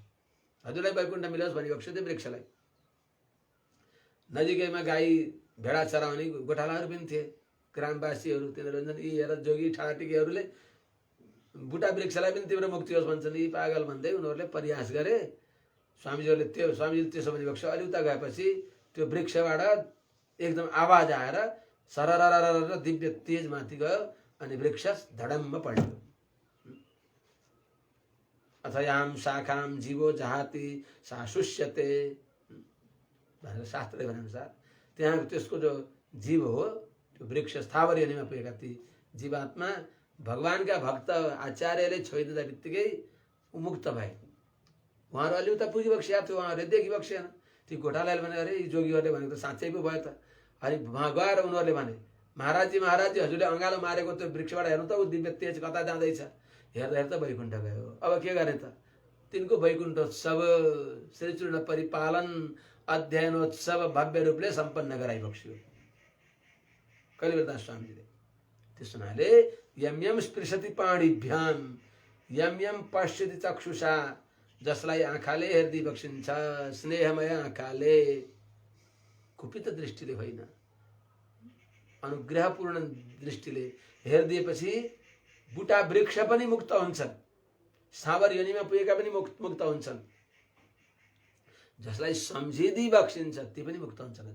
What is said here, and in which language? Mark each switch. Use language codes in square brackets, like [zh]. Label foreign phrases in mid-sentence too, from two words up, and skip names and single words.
[ne] हजुरलाई वैकुण्ठ मिलोस् भनिबक्स्यो त्यो वृक्षलाई। नजिकैमा गाई भेडा चराउने गोठालाहरू पनि थिए, ग्रामवासीहरू, तिनीहरू यी हेर जोगी ठाटिकेहरूले बुटा वृक्षलाई पनि तिम्रो मुक्ति होस् भन्छन्, यी पागल भन्दै उनीहरूले प्रयास गरे। स्वामीजीहरूले त्यसो भनिबक्स्यो। अलि उता गएपछि त्यो वृक्षबाट एकदम आवाज आएर सररररर दिव्य तेज माथि गयो अनि वृक्ष धडम्म पल्ट्यो। [sa] अथयाम शाखाम जीवो जहाति साशुष्यते [ne] भनेर शास्त्रले भनेअनुसार त्यहाँ त्यसको जो जीव हो त्यो वृक्ष स्थावर योनिमा पुगेका ती जीवात्मा भगवानका भक्त आचार्यले छोइदिँदा बित्तिकै मुक्त भए। उहाँहरू अलि उता पुगिबक्सिया थियो, उहाँहरूले देखिबक्सिएन। ती गोठालाले भने अरे यी जोगीहरूले भनेको त साँच्चै पो भयो त। अनि वहाँ गएर उनीहरूले भने महाराजी हजुरले अँगालो मारेको त्यो वृक्षबाट हेर्नु त ऊ दिव्य तेज कता जाँदैछ। हेर्दा हेर्दा वैकुण्ठ गयो। अब के गर्ने त? तिनको वैकुण्ठोत्सव श्रीचूर्ण परिपालन अध्ययनोत्सव भव्य रूपले सम्पन्न गराइबक्स्यो कलिवरदास स्वामीजीले। त्यस हुनाले [sa] यम यम स्पृशति पाणिभ्याम यम यम पश्यति चक्षुषा, [ne] जसलाई आँखाले हेर्दै बक्सिन्छ, स्नेहमय आँखाले, कुपित दृष्टिले होइन, अनुग्रहपूर्ण दृष्टिले हेरिदिएपछि बुटा वृक्ष पनि मुक्त हुन्छन्, सावर योनिमा पुगेका पनि मुक्त हुन्छन्, जसलाई सम्झिदी बक्सिन्छ ती पनि मुक्त हुन्छन्।